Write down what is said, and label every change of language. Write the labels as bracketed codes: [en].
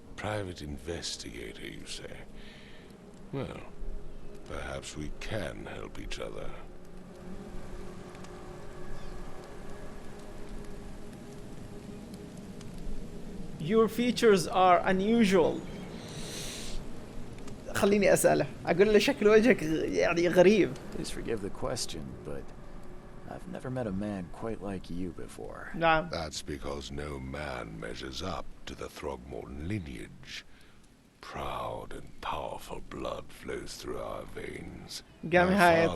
[en] Private investigator, you say? Well, perhaps we can help each other. Your features are unusual. [ar] خليني أسأله. أقول له شكل وجهك يعني غريب. [en] Please forgive the question, but I've never met a man quite like you before. [ar] نعم. [en] That's because no man measures up to the Throgmorton lineage. Proud and powerful blood flows through our veins. [ar] قام [en] My [ar] يهايط